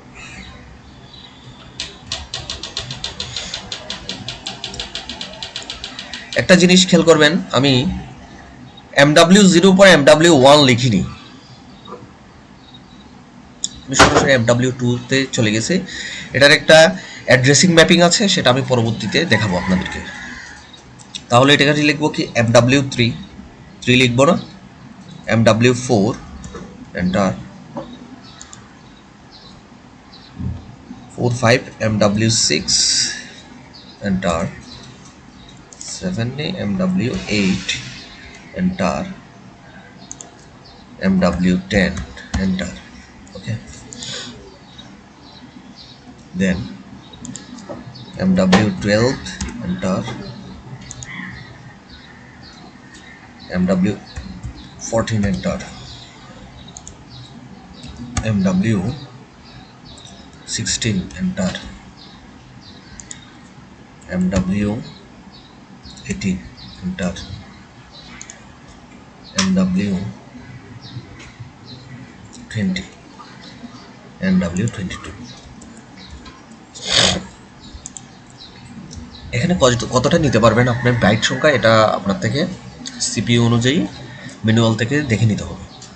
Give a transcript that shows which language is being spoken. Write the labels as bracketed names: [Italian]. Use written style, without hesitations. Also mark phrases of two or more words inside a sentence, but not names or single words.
[Bangla] একটা জিনিস খেয়াল করবেন, আমি MW0 পর MW1 লিখিনি, আমি সরাসরি MW2-তে চলে গেছি। এটার একটা [English] addressing mapping [Bangla] আছে, সেটা আমি পরবর্তীতে দেখাবো আপনাদেরকে। তাহলে এটাকে লিখবো কি, MW3 লিখবো না, [English] MW4 enter, 4 5 MW6 enter, 7 MW8 enter, MW10 enter. ওকে, then MW12 enter, MW14 enter, MW16 enter, MW18 enter, MW20, MW22। [Bangla] এখানে কতটা নিতে পারবেন আপনার বাইট সংখ্যা, এটা আপনার থেকে সিপিইউ অনুযায়ী ম্যানুয়াল থেকে দেখে নিতে হবে।